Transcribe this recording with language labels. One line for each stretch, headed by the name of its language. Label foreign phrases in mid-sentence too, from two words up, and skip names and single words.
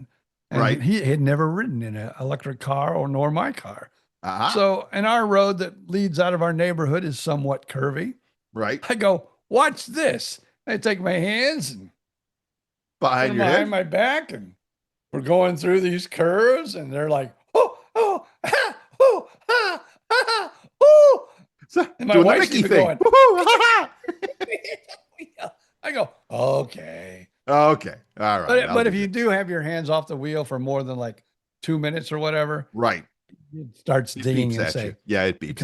English: And he had never ridden in an electric car nor my car. Uh-huh. So, and our road that leads out of our neighborhood is somewhat curvy. Right. I go, watch this. I take my hands and behind my back, and we're going through these curves, and they're like, oh, ha, oh, ha, ha, oh. And my wife's even going, I go, okay. Okay. All right. But if you do have your hands off the wheel for more than like 2 minutes or whatever, right, it starts dinging and say, yeah, it beeps.